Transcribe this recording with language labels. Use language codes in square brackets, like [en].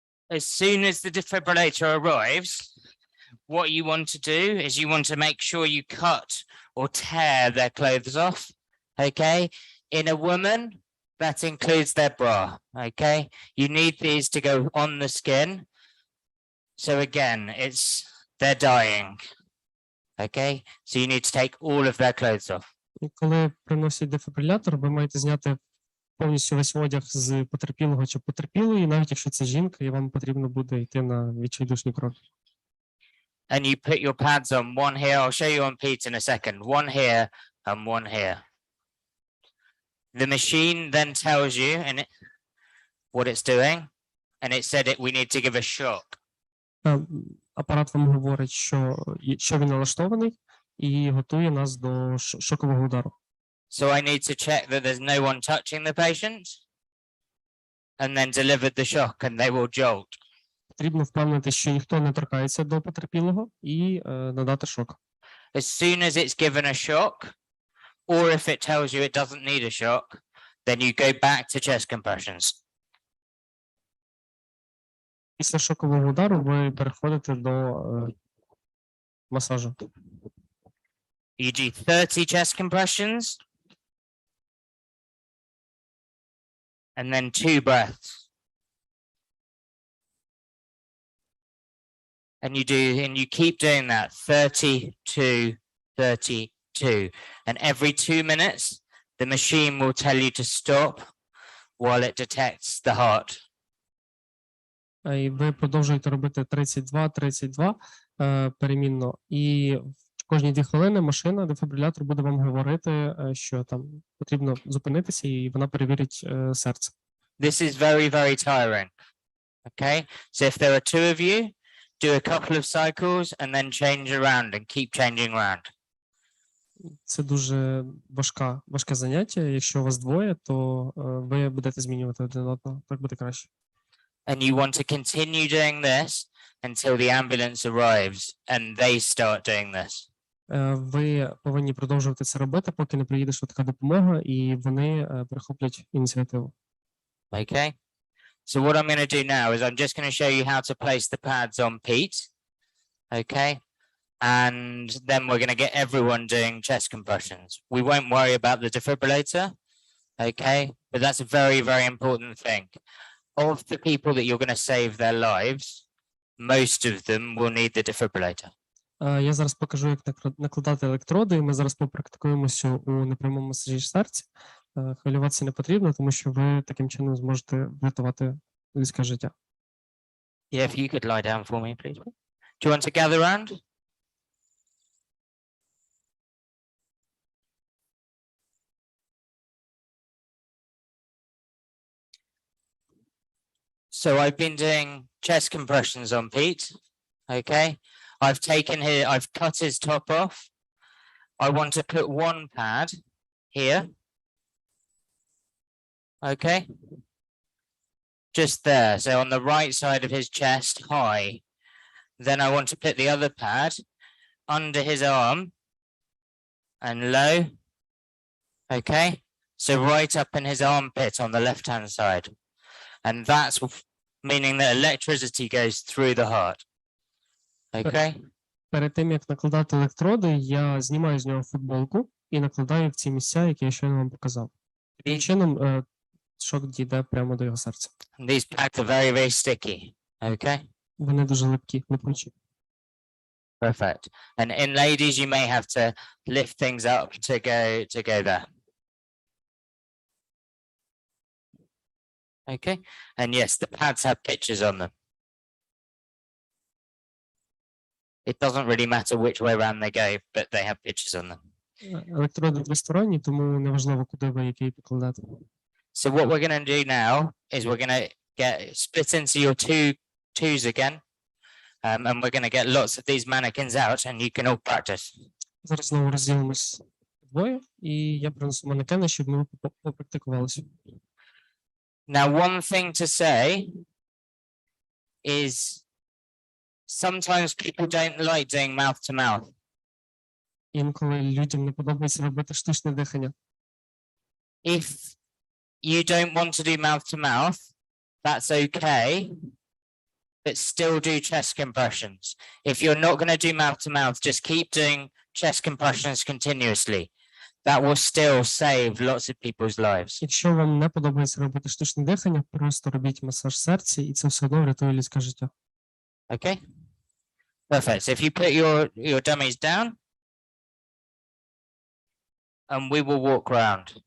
[en] As soon as the defibrillator arrives, what you want to do is you want to make sure you cut or tear their clothes off. Okay. In a woman, that includes their bra. Okay. You need these to go on the skin. So again, they're dying. Okay. So you need to take all of their clothes off. [uk] І коли приносять дефібрилятор, ви маєте зняти повністю весь одяг з потерпілого чи потерпілої, навіть якщо це жінка, і вам потрібно буде йти на відчайдушні кроки. [en] And you put your pads on, one here. I'll show you on Pete in a second. One here and one here. The machine then tells you what it's doing, and it said we need to give a shock. [uk] Апарат вам говорить, що він налаштований, і готує нас до шокового удару. [en] So I need to check that there's no one touching the patient, and then deliver the shock, and they will jolt. [uk] Потрібно впевнити, що ніхто не торкається до потерпілого, і надати шок. [en] As soon as it's given a shock, or if it tells you it doesn't need a shock, then you go back to chest compressions. [uk] Після шокового удару ви переходите до масажу. [en] You do 30 chest compressions, and then 2 breaths. And you keep doing that 32, 32. And every 2 minutes, the machine will tell you to stop while it detects the heart. [uk] І ви продовжуєте робити 32 перемінно. І кожні 2 хвилини машина, дефібрилятор буде вам говорити, що там потрібно зупинитися, і вона перевірить серце. [en] This is very, very tiring. Okay, so if there are 2 of you, do a couple of cycles and then change around and keep changing around. [uk] Це дуже важке заняття. Якщо у вас 2, то ви будете змінювати один одного. Так буде краще. [en] And you want to continue doing this until the ambulance arrives and they start doing this. [uk] Ви повинні продовжувати це робити, поки не приїде швидка допомога, і вони перехоплять ініціативу. [en] Okay. So what I'm going to do now is I'm just going to show you how to place the pads on Pete. Okay. And then we're going to get everyone doing chest compressions. We won't worry about the defibrillator. Okay. But that's a very, very important thing. Of the people that you're going to save their lives, most of them will need the defibrillator. [uk] Я зараз покажу, як накладати електроди, і ми зараз попрактикуємося у непрямому масажі серця. Хвилюватися не потрібно, тому що ви таким чином зможете врятувати людське життя. [en] Yeah, if you could lie down for me, please. Do you want to gather around? So I've been doing chest compressions on Pete. Okay. I've cut his top off. I want to put 1 pad here. Okay. Just there. So on the right side of his chest, high. Then I want to put the other pad under his arm and low. Okay. So right up in his armpit on the left-hand side. And that's meaning that electricity goes through the heart. Okay. [uk] Перед тим, як накладати електроди, я знімаю з нього футболку і накладаю в ці місця, які я щойно вам показав. Таким чином, шок дійде прямо до його серця. [en] These pads are very, very sticky. Okay, [uk] Вони дуже липкі, липучі. [en] perfect. And in ladies, you may have to lift things up to go there. Okay, and yes, the pads have pictures on them. It doesn't really matter which way around they go, but they have pictures on them. [uk] Електроди двосторонні, тому неважливо, куди ви який покладете. [en] So what we're going to do now is we're going to get split into your twos again. And we're going to get lots of these mannequins out and you can all practice. [uk] Зараз знову розділимось двоє, і я принесу манекени, щоб ми попрактикувалися. [en] Now, one thing to say is sometimes people don't like doing mouth to mouth. [uk] Інколи людям не подобається робити штучне дихання. [en] If you don't want to do mouth to mouth, that's okay, but still do chest compressions. If you're not going to do mouth to mouth, just keep doing chest compressions continuously. That will still save lots of people's lives. [uk] Якщо вам не подобається робити штучне дихання, просто робіть масаж серця, і це все одно врятує людське життя. [en] Okay? Perfect. So if you put your dummies down, and we will walk around.